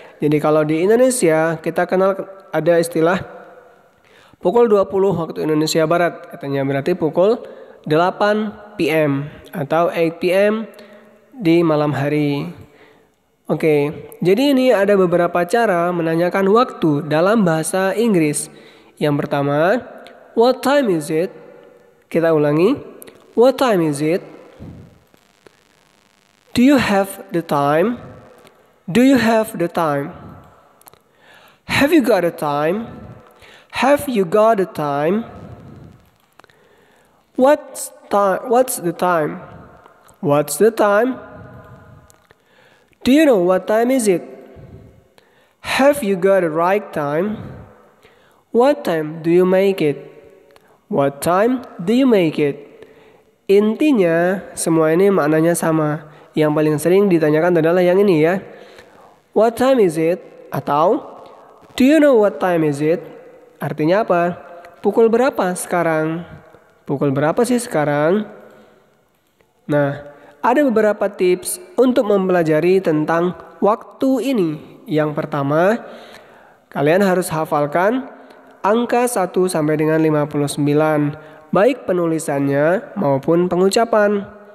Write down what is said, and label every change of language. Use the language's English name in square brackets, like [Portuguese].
[Indonesian] Jadi kalau di Indonesia kita kenal ada istilah pukul 20 waktu Indonesia Barat, katanya berarti pukul 8 PM atau 8 PM di malam hari. Oke, jadi ini ada beberapa cara menanyakan waktu dalam bahasa Inggris. Yang pertama, [English] what time is it? [Indonesian] Kita ulangi, [English] what time is it? Do you have the time? Do you have the time? Have you got the time? Have you got the time? What's the time? What's the time? Do you know what time is it? Have you got the right time? What time do you make it? What time do you make it? [Indonesian] Intinya semua ini maknanya sama. Yang paling sering ditanyakan adalah yang ini ya. [English] What time is it? Atau do you know what time is it? [Indonesian] Artinya apa? Pukul berapa sekarang? Pukul berapa sih sekarang? Nah, ada beberapa tips untuk mempelajari tentang waktu ini. Yang pertama, kalian harus hafalkan angka 1 sampai dengan 59, baik penulisannya maupun pengucapan.